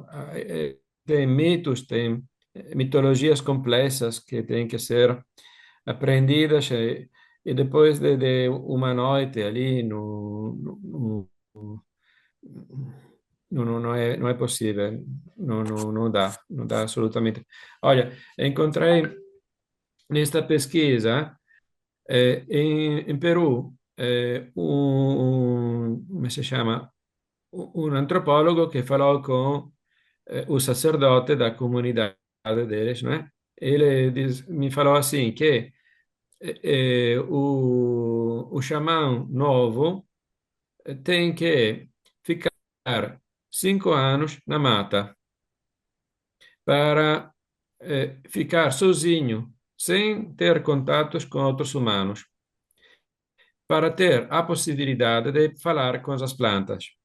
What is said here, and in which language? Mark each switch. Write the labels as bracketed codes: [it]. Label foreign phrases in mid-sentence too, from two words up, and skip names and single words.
[pt] Tem mitos, tem mitologias complexas que têm que ser aprendidas e depois de uma noite ali não é possível, não dá assolutamente. Olha, encontrei nesta pesquisa em Peru [it] come si chiama? Un antropologo che falò con un sacerdote [pt] da comunidade deles, [it] né? [pt] Ele me falou assim que o xamã novo tem que ficar 5 anos na mata para ficar sozinho, sem ter contatos com outros humanos, para ter a possibilidade de falar com as plantas.